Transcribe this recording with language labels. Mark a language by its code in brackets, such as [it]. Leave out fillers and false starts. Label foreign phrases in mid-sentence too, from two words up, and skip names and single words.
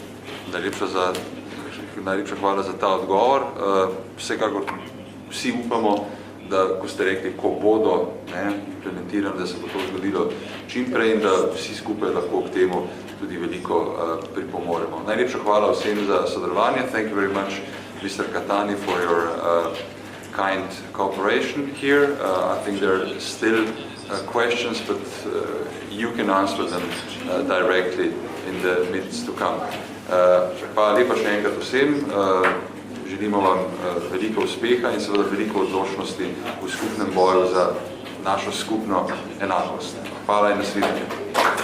[sl] Najlepša hvala za ta odgovor. Vsekakor vsi upamo, da, ko ste rekli, ko bodo implementirani, da se bo to zgodilo čim prej in da vsi skupaj lahko k temu tudi veliko pripomoremo. Najlepša hvala vsem za sodelovanje. [en] Thank you very much, Mr. Cattani, for your kind cooperation here. I think there are still questions, but you can answer them directly in the minutes to come. [sl] Hvala lepa še enkrat vsem. Želimo vam veliko uspeha in seveda veliko odločnosti v skupnem boju za našo skupno enakost. Hvala in nasvidenje.